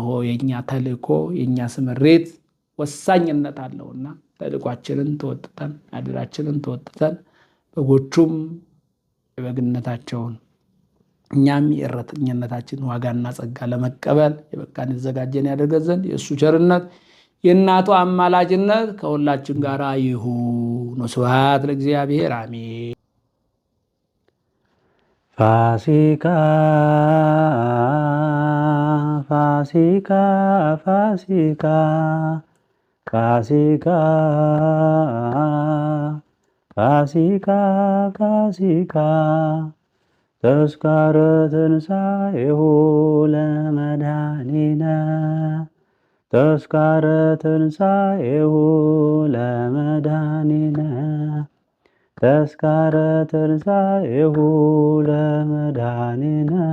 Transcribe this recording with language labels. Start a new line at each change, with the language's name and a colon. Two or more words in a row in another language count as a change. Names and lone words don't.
Amharic: የእኛ ተልእኮ የእኛ ስምሬት ወሳኝነት አለውና ተልእኳችንን ተወጥተን አደራችንን ተወጥተን በጎቹም የበግነታቸውን እኛም የእረኝነታችን ዋጋና ጸጋ ለመቀበል የበቃን የተዘጋጀን ያደርገን ዘንድ የእሱ ቸርነት የእናቱ አማላጅነት ከሁላችን ጋር ይሁን።
Geez: ስብሐት ለእግዚአብሔር አሜን።
Amharic: ፋሲካ ፋሲካ ፋሲካ
Geez: ፋሲካ ፋሲካ ፋሲካ ተስካረ ትንሣኤሁ ለመድኃኒነ ተስካረ ትንሣኤሁ ለመድኃኒነ ተስካረ ትንሣኤሁ ለመድኃኒነ